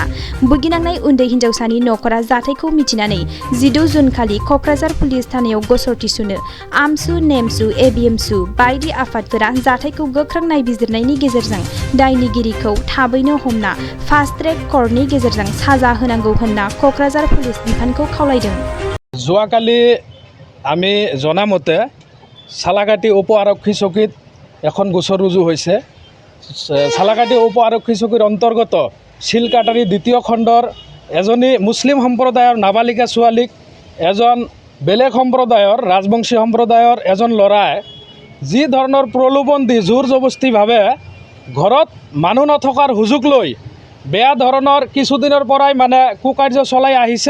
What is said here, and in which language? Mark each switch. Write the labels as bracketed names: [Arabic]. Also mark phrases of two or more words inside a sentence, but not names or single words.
[Bodo] भुगिनांनाय उन्दै हिन्जावसानि नखरा जाथायखौ मिथिनानै 14 जुन खालि क'क्राझार पुलिस थानायाव गसर थिसुनो आमसु, नेमसु, एबिएमसु बायदि आफादफोरा जाथायखौ गोख्रों नायबिजिरनायनि गेजेरजों दायनिगिरिखौ थाबैनो हमना [English] fast track [Bodo] कर्टनि गेजेरजों साजा होनांगौ होनना क'क्राझार पुलिस बिफानखौ खावलायदों। [Assamese] যোৱাকালি আমি জনামতে সালাকাটি উপ আৰক্ষী চকীত এখন গোচৰ ৰুজু হৈছে। সালাকাটি উপ আৰক্ষী চকীৰ অন্তৰ্গত শিলকাটাৰী 2য় খণ্ডৰ এজনী মুছলিম সম্প্ৰদায়ৰ নাবালিকা ছোৱালীক এজন বেলেগ সম্প্ৰদায়ৰ ৰাজবংশী সম্প্ৰদায়ৰ এজন ল'ৰাই যি ধৰণৰ প্ৰলোভন দি জোৰ জবস্তিভাৱে ঘৰত মানুহ নথকাৰ সুযোগ লৈ বেয়া ধৰণৰ কিছুদিনৰ পৰাই মানে কুকাৰ্য চলাই আহিছে।